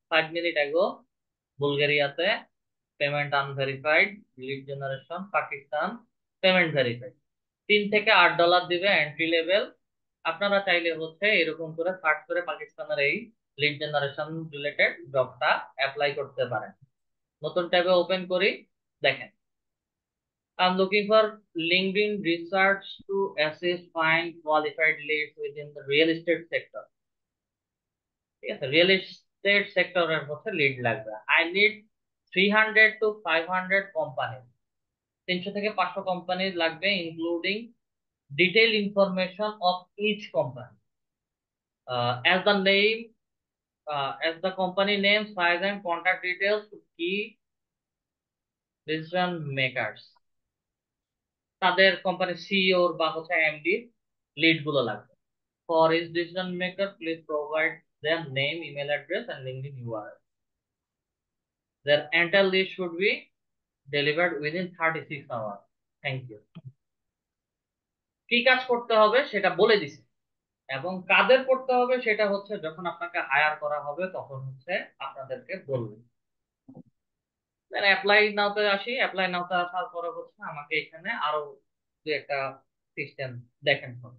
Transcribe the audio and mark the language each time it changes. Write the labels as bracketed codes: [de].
[bn] 5 minute ago বুলগেরিয়াতে payment unverified, lead generation Pakistan, payment verified. $3 থেকে $8 দিবে entry level. আপনারা চাইলে হচ্ছে এরকম করে সার্চ করে পাকিস্তানের এই লিড জেনারেশন রিলেটেড জবটা অ্যাপ্লাই করতে পারেন। নতুন ট্যাবে ওপেন করি, দেখেন [en] I'm looking for LinkedIn research to assist find qualified leads within the real estate sector. [bn] ঠিক আছে, রিয়েল এস্টেট সেক্টরের হচ্ছে লিড লাগবে। [en] I need 300 to 500 company, [bn] 300 থেকে 500 কোম্পানি লাগবে, [en] Including detail information of each company as the name as the company name, size and contact details to key decision makers। [bn] তাদের কোম্পানির CEO বা হচ্ছে এমডি লিড গুলো লাগবে। [en] For each decision maker, please provide their name, email address, and LinkedIn URL. Their entire list should be delivered within 36 hours. Thank you. [bn] কি কাজ করতে হবে সেটা বলে দিছি, এবং কাদের করতে হবে সেটা হচ্ছে যখন আপনাকে হায়ার করা হবে তখন হচ্ছে আপনাদেরকে বলবে। দেন অ্যাপ্লাই নাওতে আসি। অ্যাপ্লাই নাওতে আসার পরে হচ্ছে আমাকে এখানে আরো দু একটা সিস্টেম দেখেন।